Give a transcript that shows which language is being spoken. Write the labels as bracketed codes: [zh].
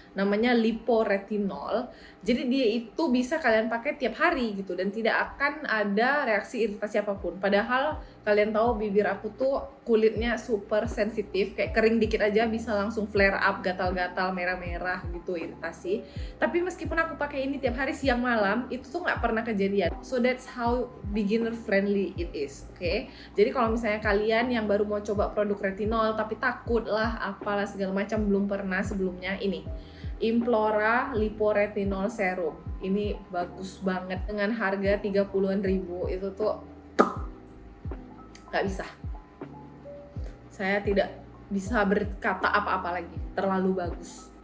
[id] namanya liporetinol. Jadi dia itu bisa kalian pakai tiap hari gitu dan tidak akan ada reaksi iritasi apapun. Padahal kalian tahu bibir aku tuh kulitnya super sensitif, kayak kering dikit aja bisa langsung flare up, gatal-gatal, merah-merah gitu, iritasi. Tapi meskipun aku pakai ini tiap hari siang malam, itu tuh nggak pernah kejadian. [en] So that's how beginner friendly it is, oke? [id] Jadi kalau misalnya kalian yang baru mau coba produk retinol tapi takut lah, apalah segala macam, belum pernah sebelumnya, ini Implora Liporetinol Serum. Ini bagus banget dengan harga 30-an ribu. Itu tuh nggak bisa. Saya tidak bisa berkata apa-apa lagi. Terlalu bagus.